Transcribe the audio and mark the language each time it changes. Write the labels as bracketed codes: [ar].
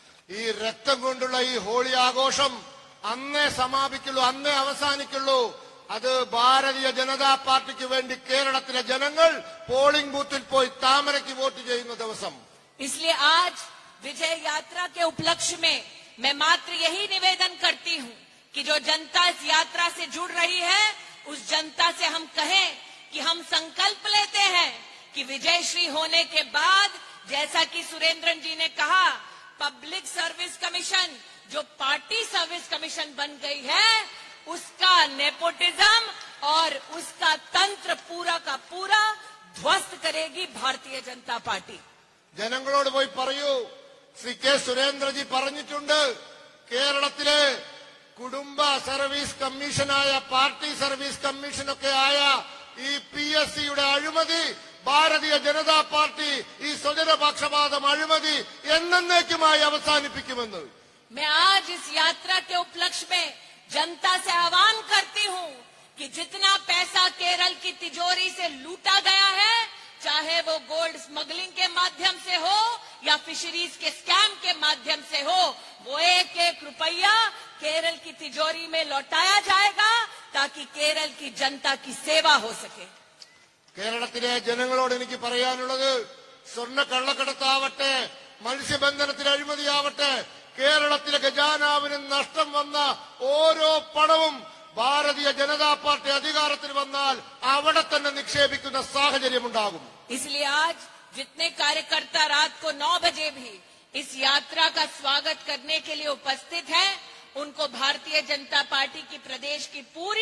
[ml] ഈ രക്തം കൊണ്ടുള്ള ഈ ഹോളി ആഘോഷം അന്നേ സമാപിക്കുള്ളൂ, അന്നേ അവസാനിക്കുള്ളൂ. അത് ഭാരതീയ ജനതാ പാർട്ടിക്ക് വേണ്ടി കേരളത്തിലെ ജനങ്ങൾ പോളിംഗ് ബൂത്തിൽ പോയി താമരയ്ക്ക് വോട്ട് ചെയ്യുന്ന ദിവസം. [hi] इसलिए आज विजय यात्रा के उपलक्ष्य में मैं मात्र यही निवेदन करती हूं कि जो जनता इस यात्रा से जुड़ रही है, उस जनता से हम कहें कि हम संकल्प लेते हैं कि विजयश्री होने के बाद, जैसा कि सुरेंद्रन जी ने कहा, पब्लिक सर्विस कमीशन जो पार्टी सर्विस कमीशन बन गई है, उसका नेपोटिज्म और उसका तंत्र पूरा का पूरा ध्वस्त करेगी भारतीय जनता पार्टी. [ml] ജനങ്ങളോട് പോയി പറയൂ, ശ്രീ കെ സുരേന്ദ്രജി പറഞ്ഞിട്ടുണ്ട്, കേരളത്തിലെ കുടുംബ സർവീസ് കമ്മീഷനായ പാർട്ടി സർവീസ് കമ്മീഷനൊക്കെ ആയ ഈ PSCയുടെ അഴിമതി ഭാരതീയ ജനതാ പാർട്ടി ഈ സ്വജനപക്ഷപാതം അഴിമതി എന്നേക്കുമായി അവസാനിപ്പിക്കുമെന്ന്. [hi] मैं आज इस यात्रा के उपलक्ष्य में जनता से आह्वान करती हूं कि जितना पैसा केरल की तिजोरी से लूटा गया है, चाहे वो गोल्ड स्मगलिंग के माध्यम से हो या फिशरीज के स्कैम के माध्यम से हो, वो एक एक रुपया केरल की तिजोरी में लौटाया जाएगा ताकि केरल की जनता की सेवा हो सके. [ml] കേരളത്തിലെ ജനങ്ങളോട് എനിക്ക് പറയാനുള്ളത്, സ്വർണ്ണ കള്ളക്കടത്താവട്ടെ, മത്സ്യബന്ധനത്തിന് അഴിമതിയാവട്ടെ, കേരളത്തിലെ ഖജാനാവിന് നഷ്ടം വന്ന ഓരോ പണവും ഭാരതീയ ജനതാ പാർട്ടി അധികാരത്തിൽ വന്നാൽ അവിടെ തന്നെ നിക്ഷേപിക്കുന്ന സാഹചര്യമുണ്ടാകും. [hi] इसलिए आज जितने कार्यकर्ता रात को 9 बजे भी इस यात्रा का स्वागत करने के लिए उपस्थित हैं, उनको भारतीय जनता पार्टी की प्रदेश की पूरी